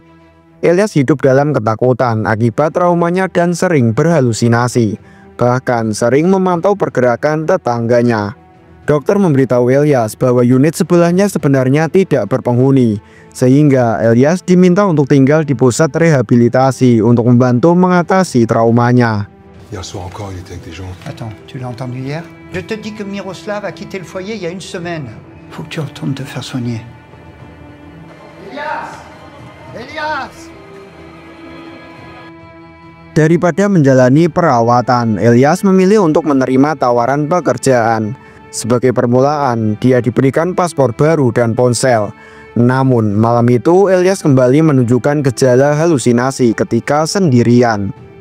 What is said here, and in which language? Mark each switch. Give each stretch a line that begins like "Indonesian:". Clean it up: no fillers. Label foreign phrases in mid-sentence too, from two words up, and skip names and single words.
Indonesian: Elias hidup dalam ketakutan akibat traumanya dan sering berhalusinasi. Bahkan sering memantau pergerakan tetangganya. Dokter memberitahu Elias bahwa unit sebelahnya sebenarnya tidak berpenghuni. Sehingga Elias diminta untuk tinggal di pusat rehabilitasi untuk membantu mengatasi traumanya.
French: Hier soir encore, il était avec des gens. Attends, tu l'as entendu hier? Je te dis que Miroslav a quitté le foyer il y a une semaine. Faut que tu retournes te faire soigner. Elias! Elias!
Indonesian: Daripada menjalani perawatan, Elias memilih untuk menerima tawaran pekerjaan. Sebagai permulaan, dia diberikan paspor baru dan ponsel. Namun, malam itu Elias kembali menunjukkan gejala halusinasi ketika sendirian.